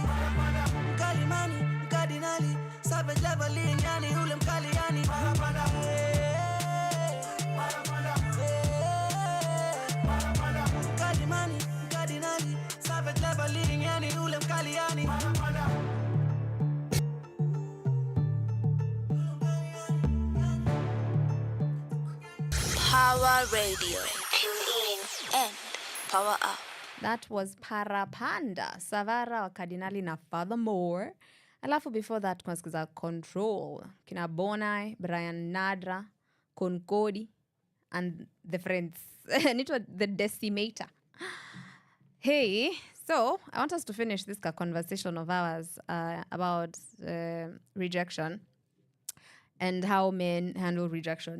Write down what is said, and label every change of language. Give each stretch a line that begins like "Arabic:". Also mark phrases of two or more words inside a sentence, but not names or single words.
Swahili: Mkali mani, mkardinali.
English: Savage leveling
Swahili: yani ule mkali yani. Mkali mani, mkardinali.
English: Savage leveling
Swahili: yani ule mkali yani.
English: Power Radio. Tune in and power up. That was Parapanda, Savara wa Kardinali na Furthermore.
Swahili: Alafu
English: before that
Swahili: kunasikiza Control, kina Bonai, Brian Nadra, Concodi,
English: and the friends.
Swahili: Nitwa the Decimator.
English: Hey, so I want us to finish this conversation of ours about rejection and how men handle rejection.